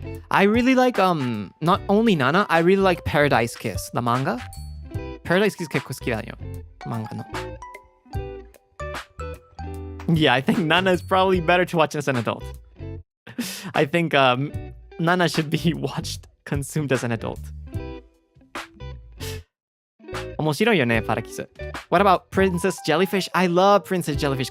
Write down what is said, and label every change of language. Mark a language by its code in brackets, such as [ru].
[en] I really like not only Nana, I really like Paradise Kiss, the manga. [ja] Paradise Kiss 結構好きだよ、漫画の。 [en] Yeah, I think Nana is probably better to watch as an adult. I think Nana should be consumed as an adult. [ja] 面白いよね、パラキス。 [en] What about Princess Jellyfish? I love Princess Jellyfish.